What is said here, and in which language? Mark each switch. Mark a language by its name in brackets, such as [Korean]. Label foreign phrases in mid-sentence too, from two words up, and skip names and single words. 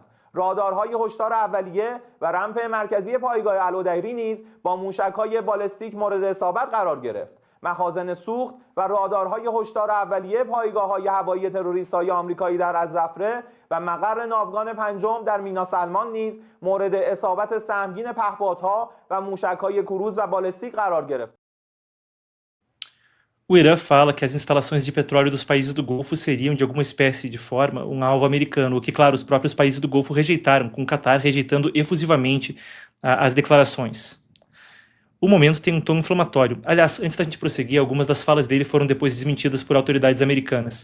[Persian] رادارهای هشدار اولیه و رمپ مرکزی پایگاه الودیری نیز با موشک‌های بالستیک مورد اصابت قرار گرفت. مخازن سوخت و رادارهای هشدار اولیه پایگاه‌های هوایی تروریست‌های آمریکایی در الزفره و مقر ناوگان پنجم در مینا سلمان نیز مورد اصابت سهمگین پهپادها و موشک‌های کروز و بالستیک قرار گرفت. [Portuguese] O Irã fala que as instalações de petróleo dos países do Golfo seriam, de alguma espécie de forma, um alvo americano, o que, claro, os próprios países do Golfo rejeitaram, com o Catar rejeitando efusivamente as declarações. O momento tem um tom inflamatório. Aliás, antes da gente prosseguir, algumas das falas dele foram depois desmentidas por autoridades americanas.